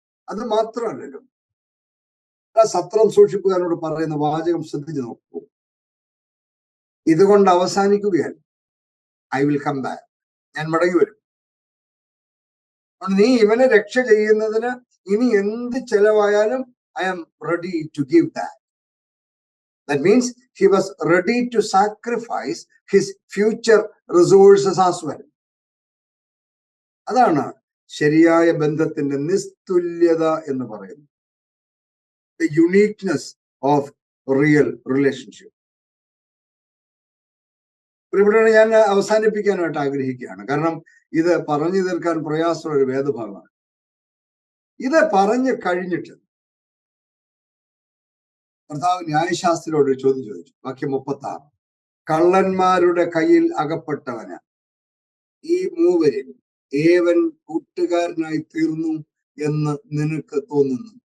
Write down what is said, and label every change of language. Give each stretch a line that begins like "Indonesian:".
Malayalam: അത് മാത്രമല്ലല്ലോ, ആ സത്രം സൂക്ഷിപ്പുകാരനോട് പറയുന്ന വാചകം ശ്രദ്ധിച്ചു നോക്കൂ. ഇതുകൊണ്ട് അവസാനിക്കുകയല്ല,
English: I will come back,
Malayalam: ഞാൻ മടങ്ങി വരും. നീ ഇവനെ രക്ഷ ചെയ്യുന്നതിന് ഇനി എന്ത് ചെലവായാലും
English: I am ready to give that. That means he was ready to sacrifice his future resources as well.
Malayalam: അതാണ് ശരിയായ ബന്ധത്തിന്റെ നിസ്തുല്യത എന്ന് പറയുന്നത്.
English: The uniqueness of real relationship.
Malayalam: ഇവിടെ ഞാൻ അവസാനിപ്പിക്കാനായിട്ട് ആഗ്രഹിക്കുകയാണ്. കാരണം ഇത് പറഞ്ഞു തീർക്കാൻ പ്രയാസമുള്ള ഒരു വേദഭാഗമാണ്. ഇത് പറഞ്ഞു കഴിഞ്ഞിട്ട് കർത്താവ് ന്യായശാസ്ത്രിയോട് ഒരു ചോദ്യം ചോദിച്ചു. വാക്യം 36. കള്ളന്മാരുടെ കയ്യിൽ അകപ്പെട്ടവന് ഈ മൂവരിൽ ഏവൻ കൂട്ടുകാരനായി തീർന്നു എന്ന് നിനക്ക് തോന്നുന്നു?